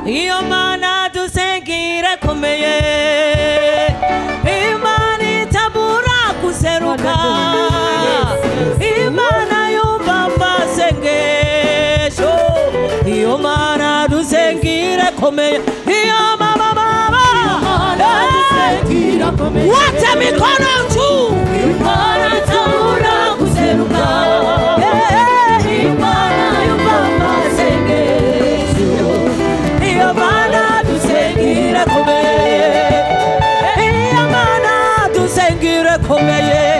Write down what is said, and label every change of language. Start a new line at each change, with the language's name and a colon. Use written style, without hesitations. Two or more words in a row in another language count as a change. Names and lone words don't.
Rundi: iyo mana dusengire komeye, imana itabura kuseruka, imana yumva amasengesho, iyo mana dusengire komeye, iyo mama dusengire komeye,
Swahili: wote mikono juu,
Rundi: imana itabura kuseruka, imana yumva amasengesho, iyo mana dusengire komeye, iyo mana dusengire komeye,